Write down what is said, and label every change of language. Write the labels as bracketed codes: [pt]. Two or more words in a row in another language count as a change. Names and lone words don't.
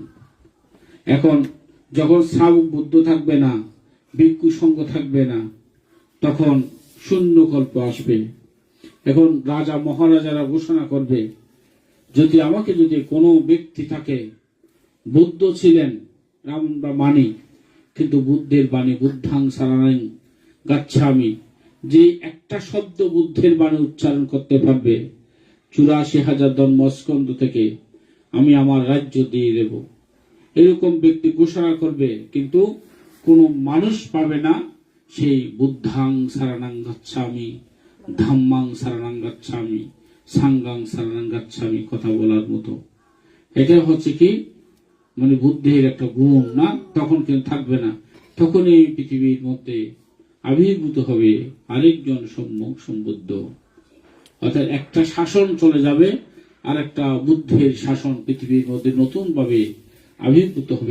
[bn] এখন যখন শাবক বুদ্ধ থাকবে না, ভিক্ষু সঙ্গ থাকবে না, তখন শূন্যকল্প আসবে। এখন রাজা মহারাজারা ঘোষণা করবে, যদি কোনো ব্যক্তি থাকে, বুদ্ধ ছিলেন আমরা মানি, কিন্তু বুদ্ধের বাণী [pi] বুদ্ধাং শরণং গচ্ছামি, [bn] যে একটা শব্দ বুদ্ধের বাণী উচ্চারণ করতে পারবে 84,000 ধর্মস্কন্ধ থেকে আমি আমার রাজ্য দিয়ে দেব, এরকম ব্যক্তি ঘোষণা করবে। কিন্তু কোনো মানুষ পাবে না সেই [pi] বুদ্ধাং শরণং গচ্ছামি, ধাম্মাং শরণং গচ্ছামি, সাঙ্গাং শরণং গচ্ছামি [bn] কথা বলার মতো। এটা হচ্ছে কি মানে বুদ্ধের একটা গুণ না, তখন কিন্তু থাকবে না। তখন এই পৃথিবীর মধ্যে আবির্ভূত হবে আরেকজন সম্মুখ সম্বুদ্ধ, অর্থাৎ একটা শাসন চলে যাবে আর একটা বুদ্ধের শাসন পৃথিবীর মধ্যে নতুন ভাবে আবির্ভূত হবে।